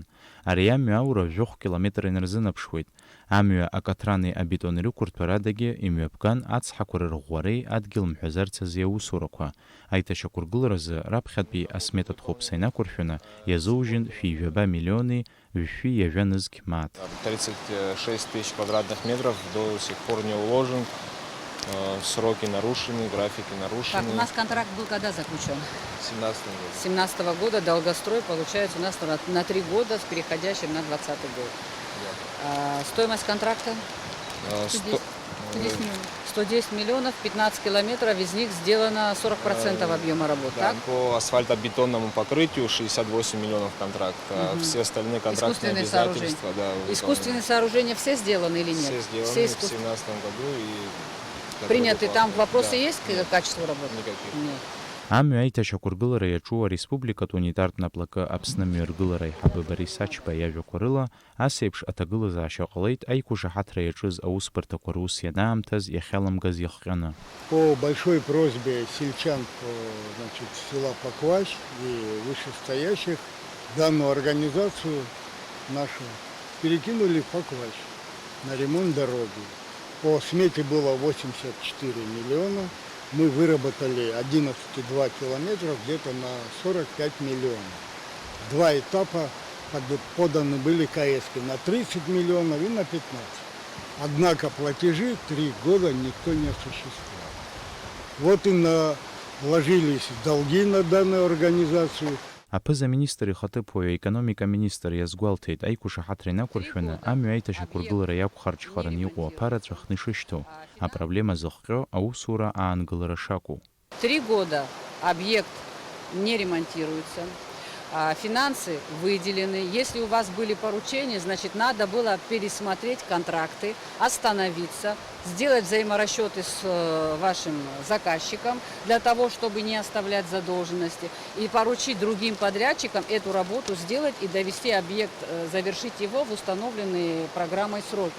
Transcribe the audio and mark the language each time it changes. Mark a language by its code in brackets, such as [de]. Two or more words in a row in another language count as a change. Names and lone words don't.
[ab] Ари амҩа аура жәохә километр инарзынаԥшуеит. Амҩа акаҭрани абетони рықәырҭәарадагьы имҩаԥган ацҳақәа рырӷәӷәареи адгьыл мҳәазарц азы аусурақәа. Аиҭашьақәыргыларазы раԥхьатәи асметатә хәыԥса инақәыршәаны иазоужьын шәи-жәаба миллиони жәшәи иажәа нызқь мааҭ. [ru] 36 тысяч квадратных метров до сих пор не уложен. Сроки нарушены, графики нарушены. Так, у нас контракт был когда заключен? В 2017 году. 2017 года долгострой получается у нас на 3 года с переходящим на 2020 год. Да. Стоимость контракта? 110 миллионов, 15 километров, из них сделано 40% объема работ. Да, по асфальтобетонному покрытию 68 миллионов контракт, а все остальные контрактные обязательства. Да, искусственные сооружения все сделаны или нет? Все сделаны в 2017 году. Приняты, там вопросы есть к качеству работы? Никаких. Нет. [ab] Амҩа аиҭашьақәыргылара иаҿу ареспубликатә унитартә наплагы Аԥсны мҩаргылара аиҳабы Борис Ачба иажәақәа рыла, ас еиԥш аҭагылазаашьа ҟалеит аиқәышаҳаҭра иаҿыз аусбарҭақәа рус ианаамҭаз иахьаламгаз иахҟьаны. [ru] По большой просьбе сельчан села Поквач и вышестоящих данную организацию нашу перекинули в Поквач на ремонт дороги. По смете было 84 миллиона. Мы выработали 11,2 километра где-то на 45 миллионов. 2 этапа поданы были КСки на 30 миллионов и на 15. Однако платежи 3 года никто не осуществлял. Вот и вложились долги на данную организацию. [ab] Аԥыза-министр ихаҭыԥуаҩ аекономика-министр иазгәалҭеит аиқәышаҳаҭра инақәыршәаны амҩа аиҭашьақәыргылара иақәхарџьхараны иҟоу аԥараҵә ахны ишышьҭоу, апроблема зыхҟьо аусура аангылара шакәу. [ru] 3 года объект не ремонтируется. Финансы выделены. Если у вас были поручения, значит, надо было пересмотреть контракты, остановиться, сделать взаиморасчеты с вашим заказчиком для того, чтобы не оставлять задолженности, и поручить другим подрядчикам эту работу сделать и довести объект, завершить его в установленные программой сроки.